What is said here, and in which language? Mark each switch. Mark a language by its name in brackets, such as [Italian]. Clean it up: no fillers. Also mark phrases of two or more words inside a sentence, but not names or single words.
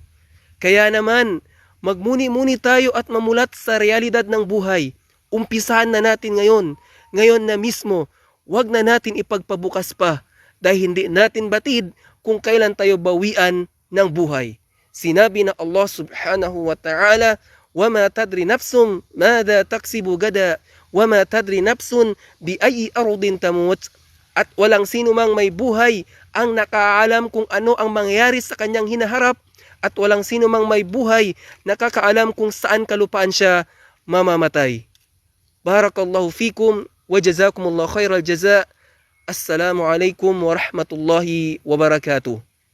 [Filipino] Kaya naman, magmuni-muni tayo at mamulat sa realidad ng buhay. Umpisahan na natin ngayon na mismo. Huwag na natin ipagpabukas pa dahil hindi natin batid kung kailan tayo bawian ng buhay. Sinabi na [Arabic] الله سبحانه وتعالى, "وما تدري نفس ماذا تكسب غدا وما تدري نفس بأي أرض تموت." [Filipino] At walang sino mang may buhay ang nakaalam kung ano ang mangyayari sa kanyang hinaharap, at walang sino mang may buhay nakakaalam kung saan kalupaan siya mamamatay. [Arabic] بارك الله فيكم وجزاكم الله خير الجزاء. السلام عليكم ورحمة الله وبركاته.